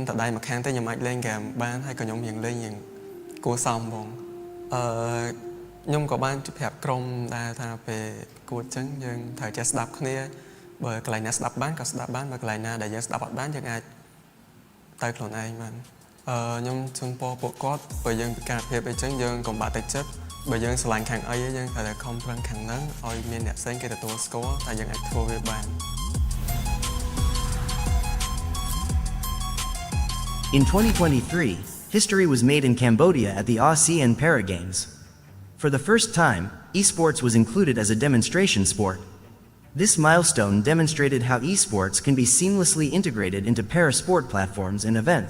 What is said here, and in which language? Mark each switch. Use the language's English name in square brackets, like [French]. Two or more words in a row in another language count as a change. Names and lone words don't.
[Khmer] តដៃមួយខាងទេខ្ញុំអាចលេងហ្គេមបានហើយក៏ខ្ញុំរៀងលេងយ៉ាងគួរសមបងខ្ញុំក៏បានប្រាប់ក្រុមដែរថាពេលប្រកួតចឹងយើងត្រូវចេះស្ដាប់គ្នាបើកន្លែងណាស្ដាប់បានក៏ស្ដាប់បានបើកន្លែងណាដែលយើងស្ដាប់អត់បានយើងអាចទៅខ្លួនឯងបានខ្ញុំជូនពរពួកគាត់បើយើងពិការភាពអីចឹងយើងកុំបាក់ទឹកចិត្តបើយើងស្រឡាញ់ខាងអីយើងត្រូវតែខំប្រឹងខាងហ្នឹងឲ្យមានអ្នកផ្សេងគេទទួលស្គាល់តែយើងអាចធ្វើវាបាន [English] In 2023, history was made in Cambodia at the ASEAN Para Games. For the first time, esports was included as a demonstration sport. This milestone demonstrated how esports can be seamlessly integrated into para-sport platforms and events.